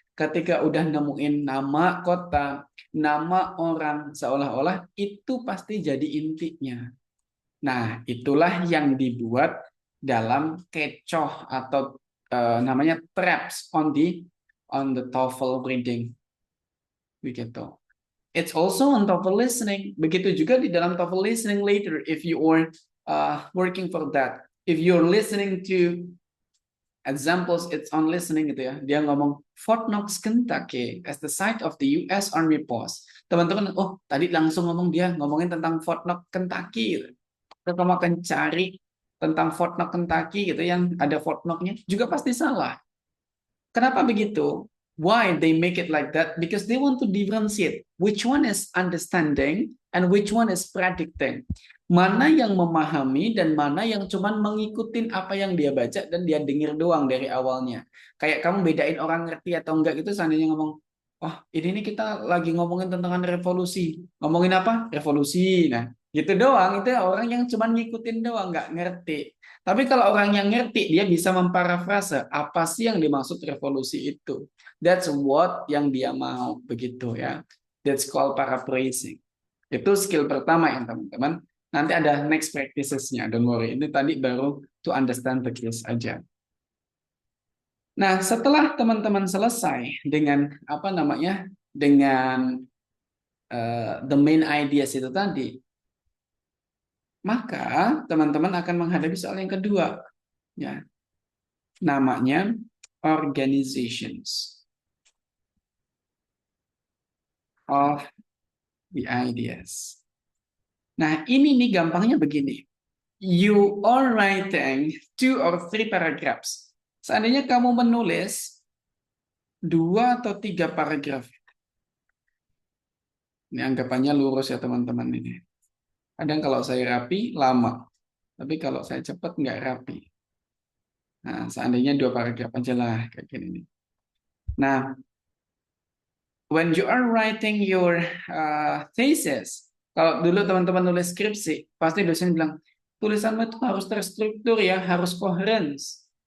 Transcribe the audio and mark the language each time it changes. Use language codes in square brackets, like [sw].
[id] Ketika udah nemuin nama kota, nama orang, seolah-olah itu pasti jadi intinya. Nah, itulah yang dibuat dalam kecoh atau namanya [en] traps on the TOEFL reading. [id] Begitu. [en] It's also on TOEFL listening. [id] Begitu juga di dalam [en] TOEFL listening later if you are working for that. If you're listening to examples, it's on listening [id] gitu ya. Dia ngomong [en] Fort Knox, Kentucky as the site of the US Army post. [id] Teman-teman, oh tadi langsung dia ngomongin tentang Fort Knox, Kentucky. Gitu. Kamu akan cari tentang Fort Knox, Kentucky gitu yang ada Fort Knox-nya juga pasti salah. Kenapa begitu? [en] Why they make it like that? Because they want to differentiate which one is understanding and which one is predicting. [id] Mana yang memahami dan mana yang cuman mengikutin apa yang dia baca dan dia dengar doang dari awalnya. Kayak kamu bedain orang ngerti atau enggak gitu seandainya ngomong, oh ini nih kita lagi ngomongin tentang revolusi. Ngomongin apa? Revolusi. Nah, Gitu doang, itu orang yang cuma ngikutin doang, nggak ngerti. Tapi kalau orang yang ngerti, dia bisa memparafrase apa sih yang dimaksud revolusi itu. [en] That's what [id] yang dia mau, begitu ya. [en] That's called paraphrasing. [id] Itu skill pertama yang teman-teman. Nanti ada [en] next practices-nya, don't worry. [id] Ini tadi baru [en] to understand the case [id] aja. Nah, setelah teman-teman selesai dengan apa namanya, dengan [en] the main ideas [id] itu tadi, maka teman-teman akan menghadapi soal yang kedua, ya, namanya [en] organizations of the ideas. [id] Nah, ini nih gampangnya begini. [en] You are writing 2 or 3 paragraphs. [id] Seandainya kamu menulis 2 atau 3 paragraf. Ini anggapannya lurus ya teman-teman ini. Kadang kalau saya rapi, lama. Tapi kalau saya cepat, nggak rapi. Nah, seandainya 2 paragraf aja lah, kayak gini. Nah, [en] when you are writing your thesis, [id] kalau dulu teman-teman nulis skripsi, pasti dosen bilang, tulisanmu itu harus terstruktur ya, harus coherence.